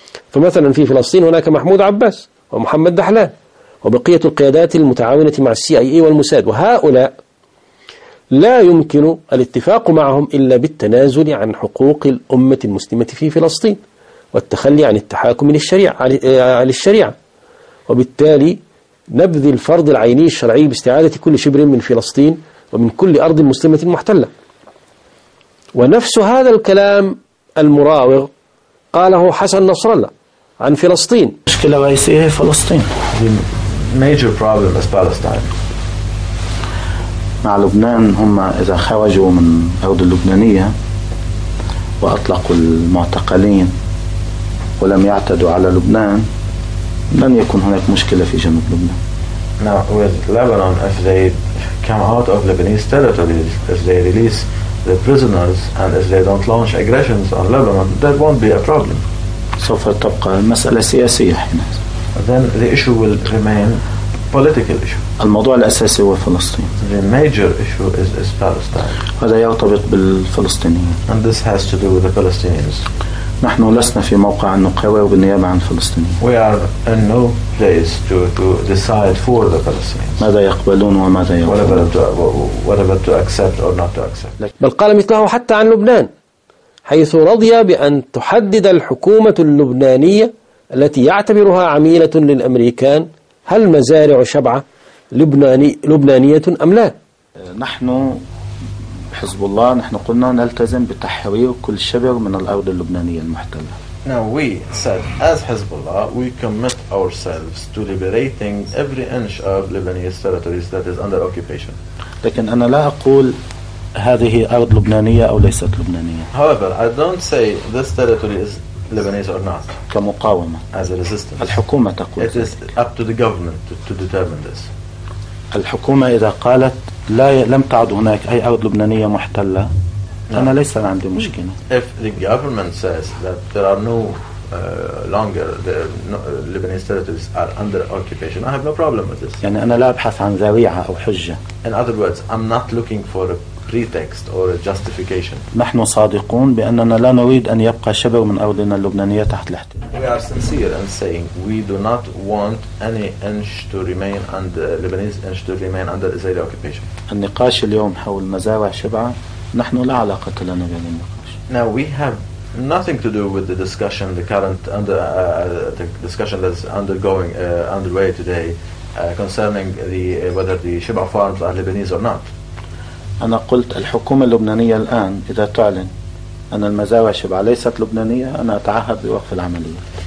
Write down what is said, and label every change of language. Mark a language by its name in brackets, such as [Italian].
[Arabic] فمثلا في فلسطين هناك محمود عباس ومحمد دحلان وبقية القيادات المتعاونة مع CIA والموساد، وهؤلاء لا يمكن الاتفاق معهم إلا بالتنازل عن حقوق الأمة المسلمة في فلسطين والتخلي عن التحاكم للشريعة، وبالتالي نبذ الفرض العيني الشرعي باستعادة كل شبر من فلسطين ومن كل أرض مسلمة محتلة. ونفس هذا الكلام المراوغ قاله حسن نصر الله عن فلسطين. مشكلة رئيسية هي فلسطين. [English] The major problem is Palestine. [Arabic] مع لبنان هم إذا خرجوا من أرض اللبنانية وأطلقوا المعتقلين ولم يعتدوا على لبنان لن يكون هناك مشكلة في جنوب لبنان. [English] Now with Lebanon, if they come out of Lebanese territories, if they release the prisoners and if they don't launch aggressions on Lebanon, that won't be a problem. [Arabic] سوف تبقى المسألة سياسية حين. [English] Then the issue will remain political issue. [Arabic] الموضوع الأساسي هو فلسطين. [English] The major issue is Palestine. [Arabic] هذا يرتبط بالفلسطينيين. [English] And this has to do with the Palestinians. [Arabic] نحن لسنا في موقع أن نقرر بالنيابة عن فلسطين. [English] We are in no place to decide for the Palestinians. [Arabic] ماذا يقبلون وماذا يرفضون. [English] Whatever to accept or not to accept. [Arabic] بل قال مثله حتى عن لبنان، حيث رضي بأن تحدد الحكومة اللبنانية التي يعتبرها عميلة للأمريكان هل مزارع شبعة لبنانية أم لا. نحن حزب الله نحن قلنا نلتزم بتحرير كل شبر من الأرض اللبنانية المحتلة. [English] Now we said as Hezbollah we commit ourselves to liberating every inch of Lebanese territories that is under occupation. [Arabic] لكن أنا لا أقول هذه أرض لبنانية أو ليست لبنانية. [English] However I don't say this territory is Lebanese or not. [Arabic] كمقاومة. [English] As a resistance. [Arabic] الحكومة تقول. [English] It is up to the government to determine this. [Arabic] الحكومة إذا قالت لا لم تعد هناك أي أرض لبنانية محتلة أنا ليس عندي مشكلة. [English] If the government says that there are no longer the Lebanese territories are under occupation, I have no problem with this. [Arabic] يعني أنا لا أبحث عن ذريعة أو حجة. [English] In other words, I'm not looking for a pretext or a justification. [Arabic] نحن صادقون بأننا لا نريد أن يبقى شبر من أرضنا اللبنانية تحت الاحتلال. [English] We are sincere in saying we do not want any inch to remain under Lebanese inch to remain under Israeli occupation. [Arabic] النقاش اليوم حول مزارع شبعة نحن لا علاقة لنا بالنقاش. [English] Now we have nothing to do with the discussion, the current under the discussion that's undergoing underway today concerning the whether the Shibah farms are Lebanese or not. [Arabic] أنا قلت الحكومة اللبنانية الآن إذا تعلن أن المزارع شبعة ليست لبنانية أنا أتعهد بوقف العملية.